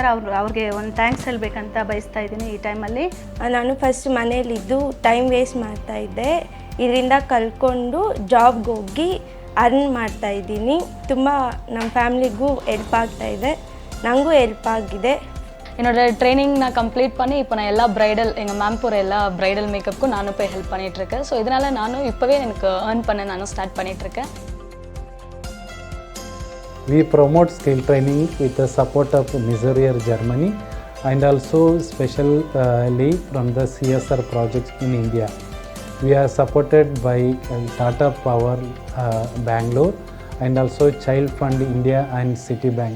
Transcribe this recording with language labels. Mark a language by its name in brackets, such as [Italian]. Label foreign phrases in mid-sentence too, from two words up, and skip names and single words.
[Kannada] ಅವ್ರಿಗೆ ಒಂದು ಥ್ಯಾಂಕ್ಸ್ ಹೇಳಬೇಕಂತ ಬಯಸ್ತಾ ಇದ್ದೀನಿ ಈ ಟೈಮಲ್ಲಿ. ನಾನು ಫಸ್ಟ್ ಮನೇಲಿದ್ದು [English] time waste [Kannada] ಮಾಡ್ತಾಯಿದ್ದೆ, ಇದರಿಂದ ಕಲ್ತ್ಕೊಂಡು ಜಾಬ್ಗೆ ಹೋಗಿ ಅರ್ನ್ ಮಾಡ್ತಾಯಿದ್ದೀನಿ. ತುಂಬ ನಮ್ಮ ಫ್ಯಾಮಿಲಿಗೂ ಹೆಲ್ಪ್ ಆಗ್ತಾಯಿದೆ, ನನಗೂ ಹೆಲ್ಪ್ ಆಗಿದೆ. [Tamil] என்னோட ட்ரைனிங் நான் கம்ப்ளீட் பண்ணி இப்போ நான் எல்லா ப்ரைடல் எங்கள் மேம் போகிற எல்லா [English] bridal makeup [Tamil] நானும் போய் ஹெல்ப் பண்ணிகிட்ருக்கேன். ஸோ இதனால் நானும் இப்போவே எனக்கு ஏர்ன் பண்ண நானும் ஸ்டார்ட் பண்ணிகிட்ருக்கேன். [English] We promote skill training with the support of Missouri, Germany, and also specially from the CSR projects in India. We are supported by Tata Power Bangalore and also Child Fund India and Citibank.